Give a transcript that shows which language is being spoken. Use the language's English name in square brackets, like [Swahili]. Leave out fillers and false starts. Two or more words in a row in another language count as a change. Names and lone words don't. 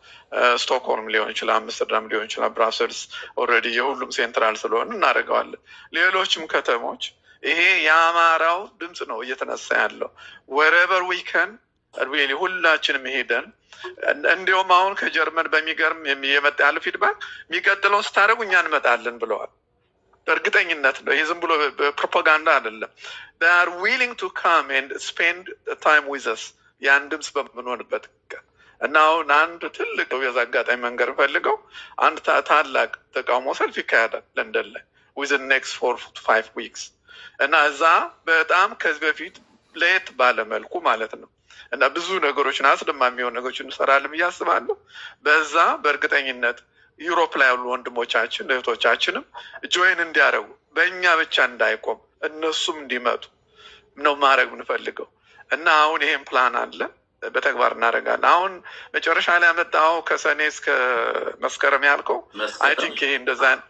[Amharic] ስቶክሆልም ሊሆን ይችላል፣ አምስተርዳም ሊሆን ይችላል፣ ብራሰልስ ኦልሬዲ የሁሉም ሴንትራል ስለሆነ እናደርገዋለን። ሌሎችም ከተሞች ይሄ የአማራው ድምፅ ነው እየተነሳ ያለው [English] wherever we can really [Amharic] ሁላችንም ሄደን እንዲሁም አሁን ከጀርመን በሚገርም የመጣ ያለ ፊድባክ የሚቀጥለውን ስታደርጉ እኛ እንመጣለን ብለዋል። በእርግጠኝነት ነው። ይሄ ዝም ብሎ ፕሮፓጋንዳ አይደለም። [English] they are willing to come and spend time with us [Amharic] ያን ድምፅ በምንሆንበት እና አሁን አንድ ትልቅ የዛ አጋጣሚ መንገር ፈልገው አንድ ታላቅ ተቃውሞ ሰልፍ ይካሄዳል ለንደን ላይ [English] within next 4 to 5 weeks [Amharic] እና እዛ በጣም ከዚህ በፊት ለየት ባለ መልኩ ማለት ነው እና ብዙ ነገሮችን አስደማሚ የሆኑ ነገሮችን እንሰራለን ብዬ አስባለሁ። በዛ በእርግጠኝነት ዩሮፕ ላይ ያሉ ወንድሞቻችን እህቶቻችንም ጆይን እንዲያደርጉ በእኛ ብቻ እንዳይቆም እነሱም እንዲመጡ ነው ማድረግ የምንፈልገው እና አሁን ይሄን ፕላን አለ፣ በተግባር እናደርጋለን። አሁን መጨረሻ ላይ ያመጣው ከሰኔ እስከ መስከረም ያልከው [English] I think [Amharic] ይሄ እንደዛ